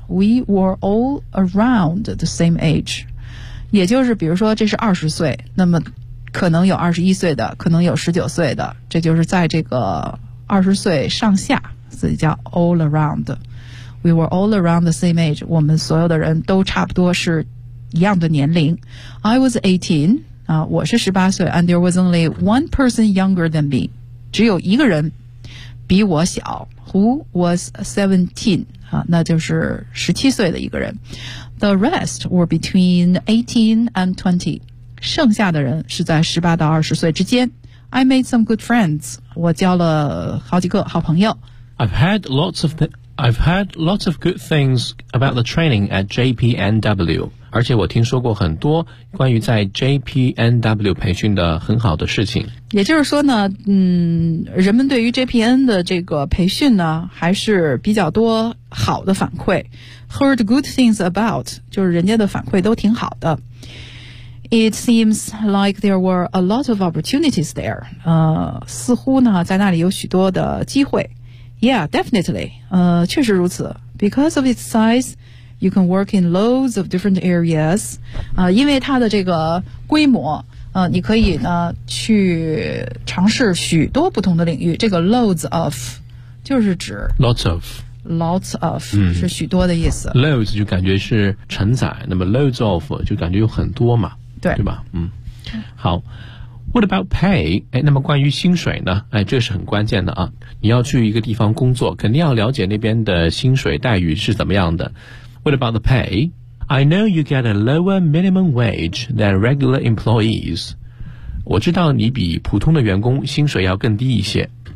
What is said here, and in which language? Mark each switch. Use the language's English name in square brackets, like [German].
[English] We were all around the same age， [Chinese] 也就是比如说这是20岁，那么可能有21岁的，可能有19岁的，这就是在这个20岁上下，所以叫 all around。 [English] We were all around the same age. [Chinese] 我们所有的人都差不多是一样的年龄。 [English] I was 18, [Chinese] 我是18岁。 [English] And there was only one person younger than me. [Chinese] 只有一个人比我小。 [English] Who was 17, [Chinese] 那就是17岁的一个人。 [English] The rest were between 18 and 20. [Chinese] 剩下的人是在18到20岁之间。 [English] I made some good friends. [Chinese] 我交了好几个好朋友。 [English] I've heard lots of good things about the training at JPNW， [Chinese] 而且我听说过很多关于在 JPNW 培训的很好的事情。也就是说呢，人们对于 JPN 的这个培训呢还是比较多好的反馈。 [English] Heard good things about， [Chinese] 就是人家的反馈都挺好的。 [English] It seems like there were a lot of opportunities there， [Chinese] 似乎呢在那里有许多的机会。 [English] Yeah, definitely. [Chinese] 确实如此。 [English] Because of its size, you can work in loads of different areas. [Chinese] 因为它的这个规模，你可以呢去尝试许多不同的领域。这个 loads of 就是指 [English] lots of、 [Chinese] 是许多的意思。 Loads 就感觉是承载，那么 loads of 就感觉有很多嘛，对，对吧？好。 [English] What about pay？ [Chinese] 哎，那么关于薪水呢？哎，这是很关键的啊！你要去一个地方工作，肯定要了解那边的薪水待遇是怎么样的。 [English] What about the pay？ I know you get a lower minimum wage than regular employees。 [Chinese] 我知道你比普通的员工薪水要更低一些。